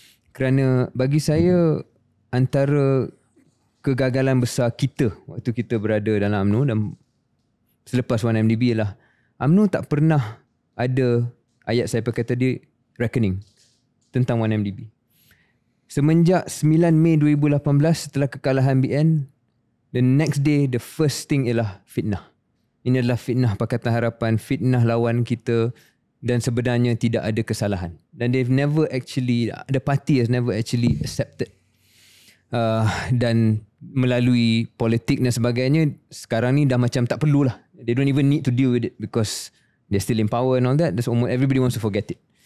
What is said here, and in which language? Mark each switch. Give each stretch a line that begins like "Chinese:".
Malay: Kerana bagi saya antara kegagalan besar kita waktu kita berada dalam UMNO dan selepas 1MDB ialah UMNO tak pernah ada ayat saya pakai tadi reckoning tentang 1MDB. Semenjak 9 Mei 2018 setelah kekalahan BN,
English: the next day the first thing
Malay: ialah fitnah. Ini adalah fitnah Pakatan Harapan, fitnah lawan kita dan sebenarnya tidak ada kesalahan.
English: Dan the party has never actually accepted.
Malay: Dan melalui politik dan sebagainya, sekarang ni dah macam tak perlulah.
English: They don't even need to deal with it because they're still in power and all that. That's almost everybody wants to forget it.